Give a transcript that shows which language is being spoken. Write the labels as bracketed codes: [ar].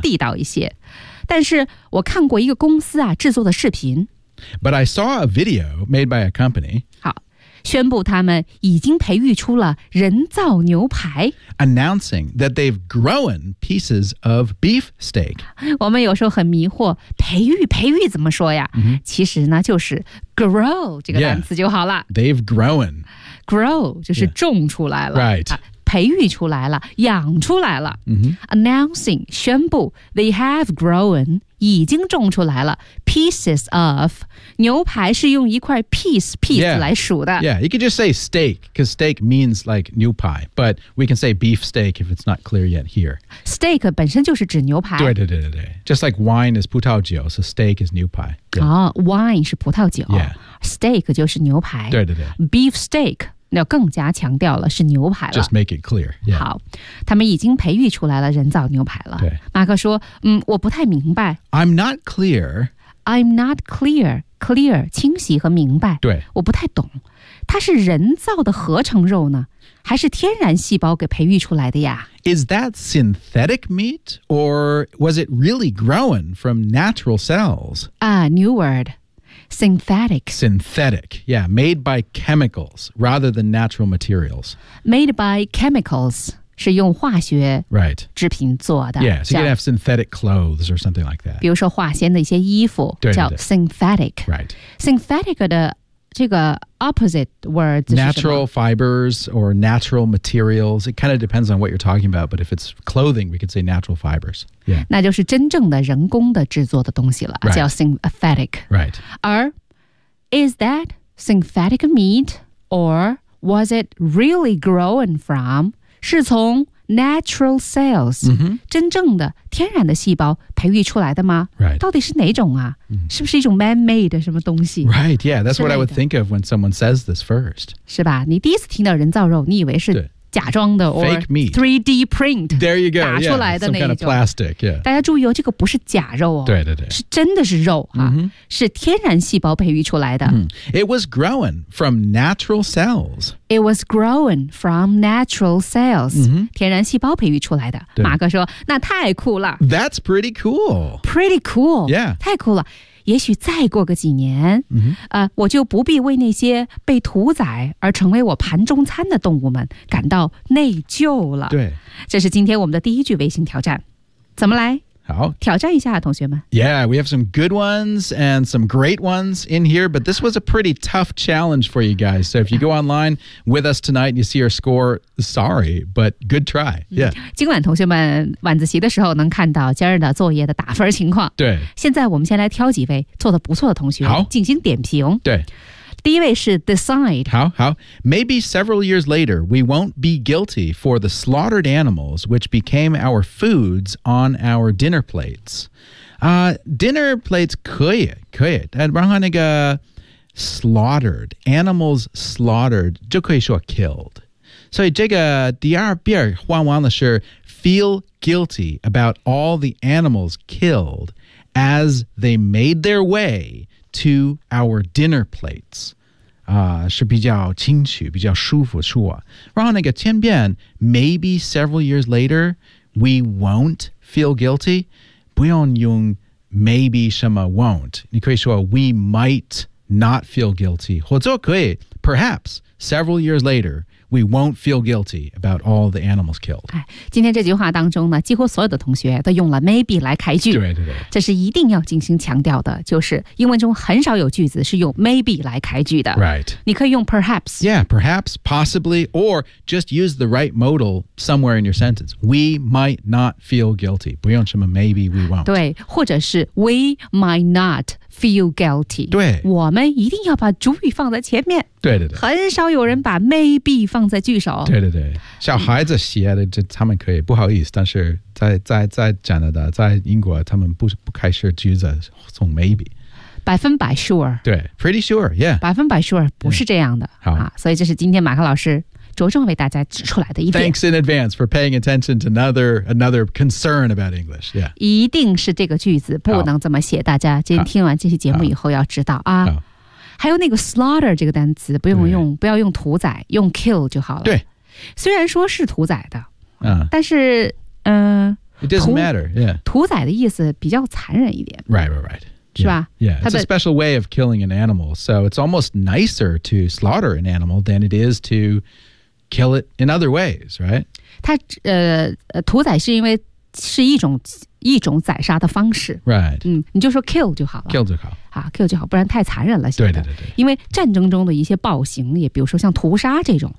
[zh] 地道一些但是我看过一个公司啊制作的视频 [en] But I saw a video made by a company [zh] 好宣布他们已经培育出了人造牛排 [en] Announcing that they've grown pieces of beef steak [zh] 我们有时候很迷惑培育培育怎么说呀、 mm-hmm. 其实呢就是 grow 这个单词就好了、 [en] yeah. They've grown [zh] Grow 就是种出来了、 [en] yeah. Right、啊 [zh] 培育出来了，养出来了。 Mm-hmm. Announcing 宣布 ， [en] they have grown [zh] 已经种出来了 [en] pieces of [zh] 牛排是用一块 piece [en] yeah. [zh] 来数的。 [en] Yeah, you could just say steak because steak means like 牛排 but we can say beef steak if it's not clear yet here. [zh] Steak 本身就是指牛排。对对对对对 [en] ，just like wine is 葡萄酒 ，so steak is 牛排。 [zh] 哦、yeah. oh, ，wine 是葡萄酒 [en] ，yeah，steak [zh] 就是牛排。对对对 [en] ，beef steak。 [zh] 那更加强调了是牛排了。 [en] Just make it clear.、Yeah. [zh] 好，他们已经培育出来了人造牛排了。对，马克说，嗯，我不太明白。 [en] I'm not clear. I'm not clear. Clear, [zh] 清晰和明白。对，我不太懂，它是人造的合成肉呢，还是天然细胞给培育出来的呀 [en] ？Is that synthetic meat, or was it really grown from natural cells? Ah, new word. Synthetic. Synthetic, yeah. Made by chemicals rather than natural materials. Made by chemicals [zh] 是用化学 [en] right [zh] 制品做的 [en] Yeah, so you can have synthetic clothes or something like that. [zh] 比如说化纤的一些衣服叫 synthetic. [en] Right. [zh] Synthetic 的这个 [en] opposite words [zh] 是什 [en] 么 Natural fibers or natural materials. It kind of depends on what you're talking about, but if it's clothing, we could say natural fibers. Yeah. [zh] 那就是真正的人工的制作的东西了、 [en] right. [zh] 叫 synthetic. [en] Right. 而 is that synthetic meat or was it really grown from? [zh] 是从 [en] natural cells,、 mm-hmm. [zh] 真正的天然的细胞培育出来的吗 [en] Right. [zh] 到底是哪种啊是不是一种 man-made 什么东西 [en] Right, yeah, that's what I would think of when someone says this first. [zh] 是吧你第一次听到人造肉你以为是假装的 or [en] Fake meat. 3D print. There you go, [zh] 打出来的 [en] yeah, some kind of plastic, yeah. [zh] 大家注意哦这个不是假肉哦对对对是真的是肉啊、 mm-hmm. 是天然细胞培育出来的、 [en] mm. It was grown from natural cells. It was grown from natural cells.、 Mm-hmm. [zh] 天然细胞培育出来的马克说那太酷了 [en] That's pretty cool. Pretty cool. Yeah. [zh] 太酷了也许再过个几年、 mm-hmm. 我就不必为那些被屠宰而成为我盘中餐的动物们感到内疚了。对。这是今天我们的第一句微信挑战。怎么来好。挑战一下同学们。 [en] Yeah, we have some good ones and some great ones in here, but this was a pretty tough challenge for you guys. So if you go online with us tonight and you see our score, sorry, but good try. Yeah. [zh] 今晚同学们晚自习的时候能看到今日的作业的打分情况。对。现在我们先来挑几位做得不错的同学好进行点评。对。第一位是 decide [en] 好好 Maybe several years later we won't be guilty for the slaughtered animals which became our foods on our dinner plates、dinner plates [zh] 可以然后那个 [en] slaughtered animals slaughtered [zh] 就可以说 [en] killed [zh] 所以这个第二遍换完了是 [en] feel guilty about all the animals killed as they made their way 2-hour dinner plates. [zh] 是比较清楚比较舒服是吧然后那个千遍 [en] maybe several years later, we won't feel guilty. [zh] 不用用 [en] maybe [zh] 什么 [en] won't. [zh] 你可以说 [en] we might not feel guilty. [zh] 或者可以 [en] perhaps several years later,We won't feel guilty about all the animals killed. [zh] 今天这句话当中呢几乎所有的同学都用了 maybe 来开句。对对对。这是一定要进行强调的就是英文中很少有句子是用 maybe 来开句的。 [en] Right. [zh] 你可以用 perhaps. [en] Yeah, perhaps, possibly, or just use the right modal somewhere in your sentence. We might not feel guilty. [zh] 不用什么 [en] maybe, we won't. [zh] 对或者是 [en] we might not. Feel guilty. [zh] 对，我们一定要把主语放在前面。对对对，很少有人把 maybe 放在句首。对对对，小孩子写的，这他们可以不好意思，但是在加拿大，在英国，他们不开始句子从 maybe。百分百 sure。 [en] 对 ，pretty sure, yeah。 [zh] 百分百 sure 不是这样的。好啊，所以这是今天马克老师着重为大家指出来的一点。 [en] Thanks in advance for paying attention to another concern about English. Yeah. [zh] 一定是这个句子不能这么写。大家今天听完这期节目以后要知道啊。还有那个 slaughter 这个单词不用用，不要用屠宰，用 kill 就好了。对。虽然说是屠宰的，但是 [en] It doesn't matter. Yeah. [zh] 屠宰的意思比较残忍一点。 [en] Right, right, right. [zh] 是吧？ [en] Yeah. It's a special way of killing an animal, so it's almost nicer to slaughter an animal than it is to kill it in other ways, right? [zh] 它屠宰是因为是一种宰杀的方式 [en] ，right？ [zh] 嗯，你就说 kill 就好了，kill 就好，啊 ，kill 就好，不然太残忍了。对对对对，因为战争中的一些暴行，也比如说像屠杀这种